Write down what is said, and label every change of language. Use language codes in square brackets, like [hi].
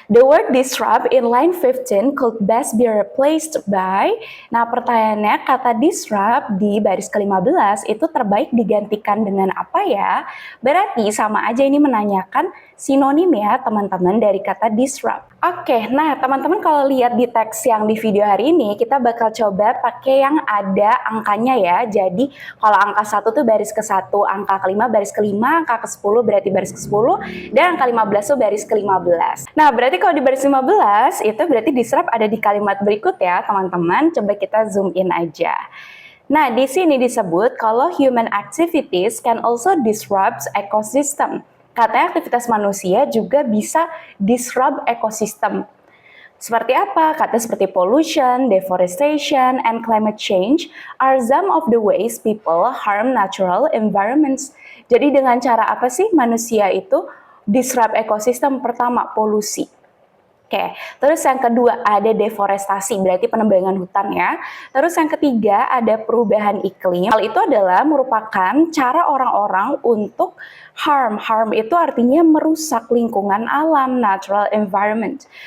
[en] The word disrupt in line 15 could best be replaced by. [id] Nah, pertanyaannya kata disrupt di baris ke-15 itu terbaik digantikan dengan apa ya? Berarti sama aja ini menanyakan sinonim ya teman-teman dari kata disrupt. Oke, nah teman-teman kalau lihat di teks yang di video hari ini, kita bakal coba pakai yang ada angkanya ya. Jadi kalau angka 1 tuh baris ke-1, angka ke-5 baris ke-5, angka ke-10 berarti baris ke-10, dan angka 15 tuh baris ke-15. Nah, berarti kalau di baris 15 itu berarti disrupt ada di kalimat berikut ya teman-teman. Coba kita zoom in aja. Nah, di sini disebut kalau [en] human activities can also disrupt ecosystem. [id] Katanya aktivitas manusia juga bisa disrupt ekosistem. Seperti apa? Kata seperti [en] pollution, deforestation, and climate change are some of the ways people harm natural environments. [id] Jadi dengan cara apa sih manusia itu disrupt ekosistem? Pertama, polusi. Oke, terus yang kedua ada deforestasi, berarti penebangan hutan ya. Terus yang ketiga ada perubahan iklim. Hal itu adalah merupakan cara orang-orang untuk harm itu artinya merusak lingkungan alam, natural environment.